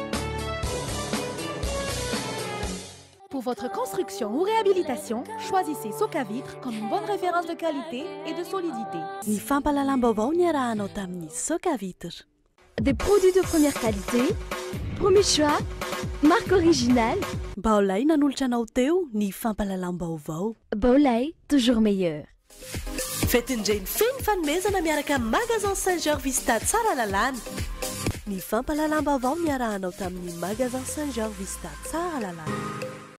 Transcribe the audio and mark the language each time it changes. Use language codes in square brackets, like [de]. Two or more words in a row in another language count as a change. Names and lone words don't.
[fr] Pour votre construction ou réhabilitation, choisissez Socavitre comme une bonne référence de qualité et de solidité. [mg] Ny fampahalalam-baovao ny arahanao tamin'ny Socavitre. [fr] Des produits de première qualité, premier choix, marque originale. [mg] Baolay nanolotra anao teo ny fampahalalam-baovao. [fr] Baolay, toujours meilleur. [mg] Fetin-dreny feno fanomezana miaraka amin'ny magasin Saint-Georges Vista tsara lalàna. Ny fampahalalam-baovao ny arahanao tamin'ny magasin Saint-Georges Vista tsara lalàna.